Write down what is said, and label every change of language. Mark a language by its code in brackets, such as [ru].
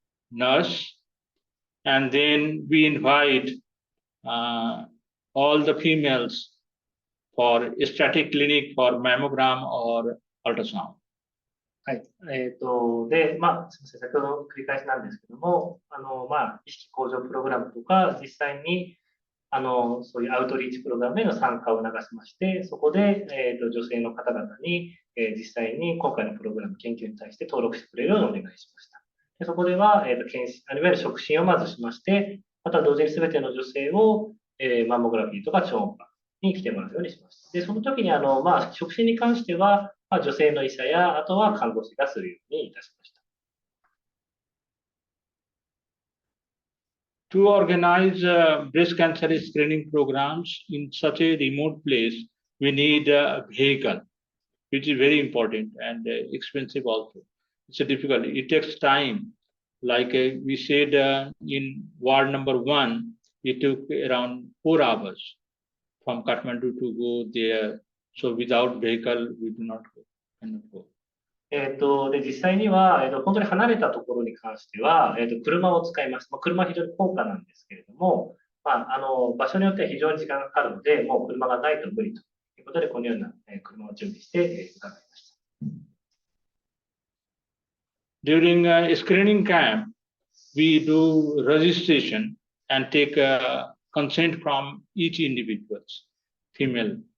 [en] nurse, and then we invite all the females for static clinic for mammogram or ultrasound. [ja] はい。で、すみません、先ほど繰り返しなんですけども、意識向上プログラムとか、実際に、そういうアウトリーチプログラムへの参加を促しまして、そこで、女性の方々に、実際に今回のプログラム研究に対して登録してくれるようにお願いしました。でそこでは、いわゆる触診をまずしまして、また同時に全ての女性を、マンモグラフィーとか超音波に来てもらうようにしました。で、その時に触診に関しては、女性の医者や、あとは看護師がするようにいたしました。 [en] To organize breast cancer screening programs in such a remote place, we need a vehicle, which is very important and expensive also. It's difficult. It takes time Like we said in ward number 1, it took around 4 hours from Kathmandu to go there. So without vehicle, we do not go, cannot go. [ja] で、実際には、本当に離れたところに関しては、車を使います。まあ、車は非常に高価なんですけれども、まあ、場所によっては非常に時間がかかるので、もう車がないと無理ということで、このような車を準備して、伺いました。 [en] During a screening camp, we do registration and take consent from each individual, female.